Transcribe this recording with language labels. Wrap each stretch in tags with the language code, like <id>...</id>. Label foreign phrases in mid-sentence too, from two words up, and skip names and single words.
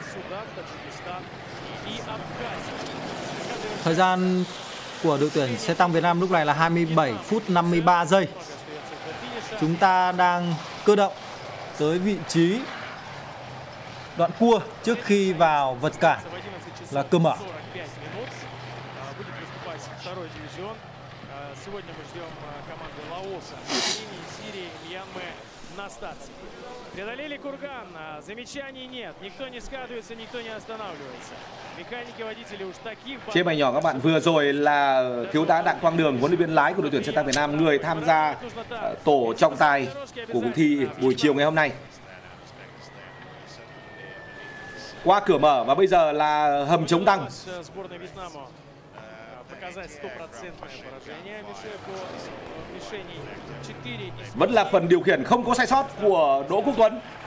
<vi>Thời gian của đội tuyển xe tăng Việt Nam lúc này là 27 phút 53 giây. Chúng ta đang cơ động tới vị trí đoạn cua trước khi vào vật cản là cơ mở.</vi> <ru>Преодолели курган, замечаний нет, никто не скатывается, никто не останавливается. Механики, водители уж таких...</ru> <vi>Trên màn nhỏ các bạn, vừa rồi là thiếu tá Đặng Quang Đường, huấn luyện viên lái của đội tuyển xe tăng Việt Nam, người tham gia tổ trọng tài của cuộc thi buổi chiều ngày hôm nay. Qua cửa mở và bây giờ là hầm chống tăng. Vẫn là phần điều khiển không có sai sót của Đỗ Quốc Tuấn.</vi>